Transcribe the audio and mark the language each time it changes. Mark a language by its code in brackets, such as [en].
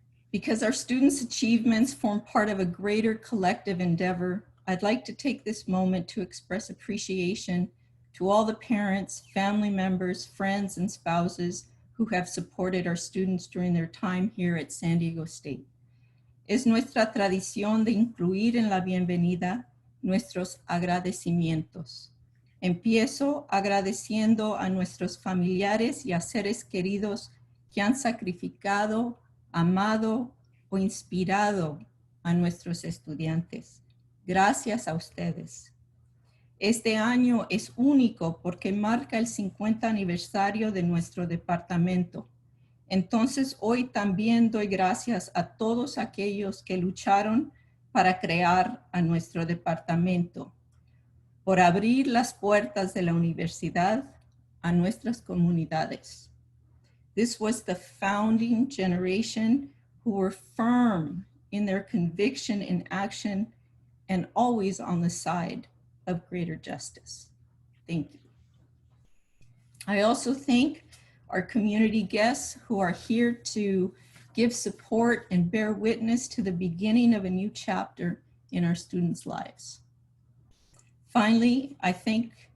[en] Because our students' achievements form part of a greater collective endeavor, I'd like to take this moment to express appreciation to all the parents, family members, friends, and spouses who have supported our students during their time here at San Diego State. [es] Es nuestra tradición de incluir en la bienvenida nuestros agradecimientos. Empiezo agradeciendo a nuestros familiares y a seres queridos que han sacrificado, amado o inspirado a nuestros estudiantes. Gracias a ustedes. Este año es único porque marca el 50 aniversario de nuestro departamento. Entonces, hoy también doy gracias a todos aquellos que lucharon para crear a nuestro departamento, por abrir las puertas de la universidad a nuestras comunidades. [en] This was the founding generation who were firm in their conviction and action and always on the side of greater justice. Thank you. I also thank our community guests who are here to give support and bear witness to the beginning of a new chapter in our students' lives. Finally, I thank